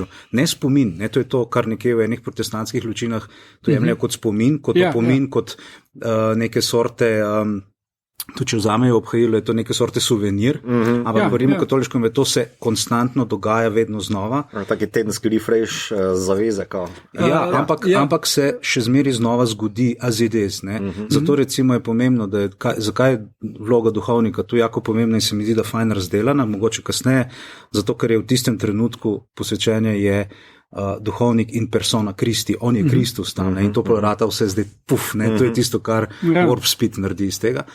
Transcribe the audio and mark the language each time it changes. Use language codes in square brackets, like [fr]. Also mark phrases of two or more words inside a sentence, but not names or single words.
[sl] Ne spomin, ne, to je to, kar nekje v enih protestantskih ločinah to jemljajo kot spomin, kot opomin, kot neke sorte, tudi če vzamejo obhajilo, je to neke sorte suvenir, ampak v rimokatoliškem je to se konstantno dogaja vedno znova. Taki tedenski refresh zaveze. Ampak se še zmeri znova zgodi [en] as it is. [sl] Zato recimo je pomembno, da je, zakaj je vloga duhovnika tu jako pomembna in se mi zdi, da fajn razdelana, mogoče kasneje, zato ker je v tistem trenutku posvečenje je duhovnik [la] in persona Kristi, [sl] on je Kristus tam, in to porata vse zdaj, to je tisto, kar Warp Speed naredi iz tega.